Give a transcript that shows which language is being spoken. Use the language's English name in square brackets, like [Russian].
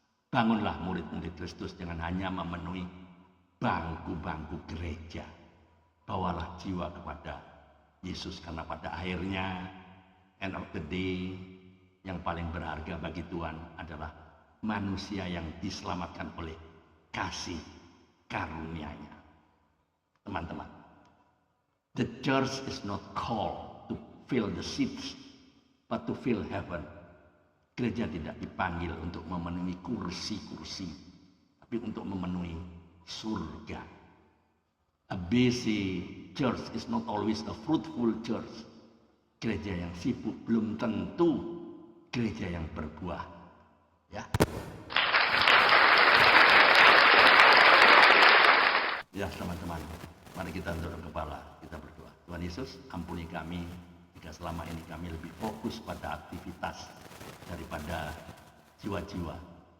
[Indonesian] Bangunlah murid-murid Kristus, jangan hanya memenuhi bangku-bangku gereja. Bawalah jiwa kepada Yesus, karena pada akhirnya, [English] end of the day, [Indonesian] yang paling berharga bagi Tuhan adalah manusia yang diselamatkan oleh kasih karunia-Nya. Teman-teman, [English] the church is not called to fill the seats, but to fill heaven. [Indonesian] Gereja tidak dipanggil untuk memenuhi kursi-kursi, tapi untuk memenuhi surga. [English] A busy church is not always a fruitful church. [Indonesian] Gereja yang sibuk belum tentu gereja yang berbuah. Ya. Ya, teman-teman, mari kita tunduk kepala, kita berdoa. Tuhan Yesus, ampuni kami jika selama ini kami lebih fokus pada aktivitas daripada jiwa-jiwa.